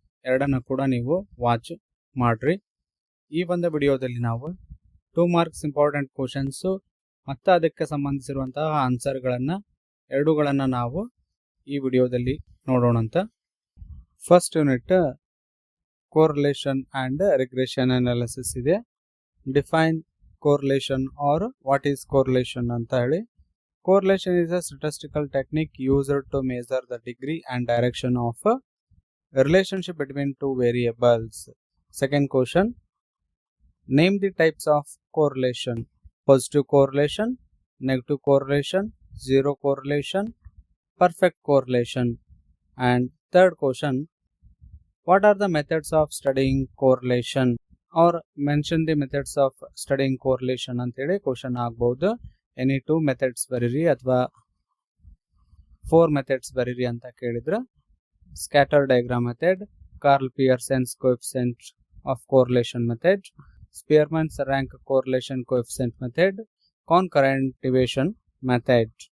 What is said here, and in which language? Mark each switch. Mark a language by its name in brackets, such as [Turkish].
[Kannada] ಎರಡನ್ನು ಕೂಡ ನೀವು ವಾಚ್ ಮಾಡಿರಿ. ಈ ಒಂದು ವಿಡಿಯೋದಲ್ಲಿ ನಾವು 2 ಮಾರ್ಕ್ಸ್ ಇಂಪಾರ್ಟೆಂಟ್ ಕ್ವಶನ್ಸು ಮತ್ತು ಅದಕ್ಕೆ ಸಂಬಂಧಿಸಿರುವಂತಹ ಎರಡೂಗಳನ್ನು ನಾವು ಈ ವಿಡಿಯೋದಲ್ಲಿ ನೋಡೋಣಂತ. [English] First unit correlation and regression analysis ಇದೆ. Define correlation or what is correlation [Kannada] ಅಂತ ಹೇಳಿ. [English] Correlation is a statistical technique used to measure the degree and direction of a relationship between two variables. Second question, name the types of correlation: positive correlation, negative correlation, zero correlation, perfect correlation. And third question, what are the methods of studying correlation? Or mention the methods of studying correlation [Kannada] anteli [English] question [Kannada] ಆಗಬಹುದು. [English] any 2 methods [Kannada] ಬರೀರಿ ಅಥವಾ 4 methods ಬರೀರಿ ಅಂತ ಕೇಳಿದ್ರೆ [English] Scatter diagram method, Karl Pearson's coefficient of correlation method, Spearman's rank correlation coefficient method, concurrent division method.